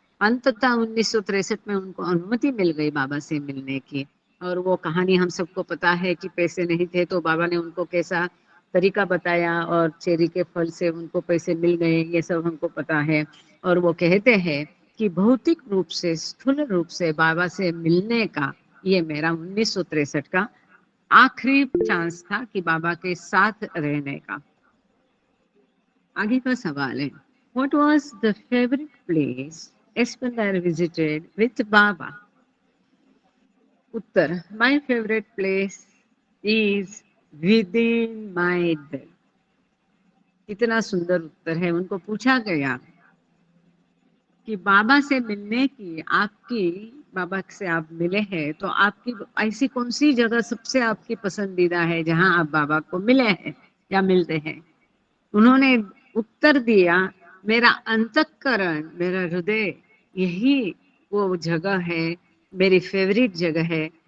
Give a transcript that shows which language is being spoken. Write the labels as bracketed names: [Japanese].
[Hindi] अंततः 1963 में उनको अनुमति मिल गई बाबा से मिलने की, और वो कहानी हम सबको पता है कि पैसे नहीं थे तो बाबा ने उनको कैसा तरीका बताया, और चेरी के फल से उनको पैसे मिल गए, ये सब हमको पता है। और वो कहते हैं कि भौतिक रूप से, स्थूल रूप से बाबा से मिलने का ये मेरा 1963 का आखिरी चांस था कि बाबा के साथ रहने का। आगे का सवाल है, [English] What was the favorite place Espanдар visited with Baba? उत्तर, My favorite place is within my dill. [Hindi] इतना सुंदर उत्तर है। उनको पूछा गया कि बाबा से मिलने की, आपकी बाबा से आप मिले हैं तो आपकी ऐसी कौन सी जगह सबसे आपकी पसंदीदा है जहां आप बाबा को मिले हैं या मिलते हैं? उन्होंने उत्तर दिया, मेरा अंतःकरण, मेरा हृदय, यही वो जगह है, मेरी फेवरेट जगह है